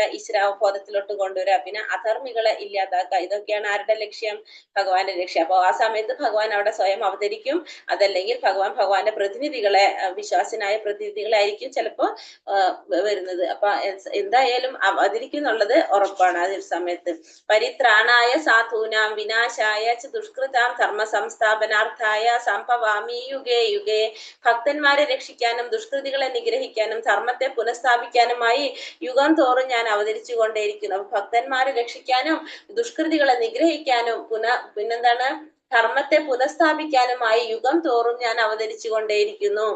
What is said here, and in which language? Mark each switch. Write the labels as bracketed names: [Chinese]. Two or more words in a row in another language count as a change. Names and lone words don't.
[Malayalam] ഈശ്വരാവബോധത്തിലോട്ട് കൊണ്ടുവരാ. പിന്നെ അധർമ്മികളെ ഇല്ലാതാക്കുക. ഇതൊക്കെയാണ് ആരുടെ ലക്ഷ്യം? ഭഗവാന്റെ ലക്ഷ്യം. അപ്പൊ ആ സമയത്ത് ഭഗവാൻ അവിടെ സ്വയം അവതരിക്കും. അതല്ലെങ്കിൽ ഭഗവാന്റെ പ്രതിനിധികളെ, വിശ്വാസനായ പ്രതിനിധികളായിരിക്കും ചിലപ്പോ വരുന്നത്. അപ്പൊ എന്തായാലും അവതരിക്കുന്നുള്ളത് ഉറപ്പാണ് ആ സമയത്ത്. [Sanskrit] പരിത്രാണായ സാധൂനാം വിനാശായ ദുഷ്കൃതാം ധർമ്മ സംസ്ഥാപനാർത്ഥായ സംഭവാമി യുഗേ യുഗേ. [Malayalam] ഭക്തന്മാരെ രക്ഷിക്കാനും ദുഷ്കൃതികളെ നിഗ്രഹിക്കാനും ധർമ്മത്തെ പുനഃസ്ഥാപിക്കാനും പുനഃസ്ഥാപിക്കാനുമായി യുഗം തോറും ഞാൻ അവതരിച്ചു കൊണ്ടേയിരിക്കുന്നു. അപ്പൊ ഭക്തന്മാരെ രക്ഷിക്കാനും ദുഷ്കൃതികളെ നിഗ്രഹിക്കാനും പിന്നെന്താണ് ധർമ്മത്തെ പുനഃസ്ഥാപിക്കാനുമായി യുഗം തോറും ഞാൻ അവതരിച്ചു കൊണ്ടേയിരിക്കുന്നു.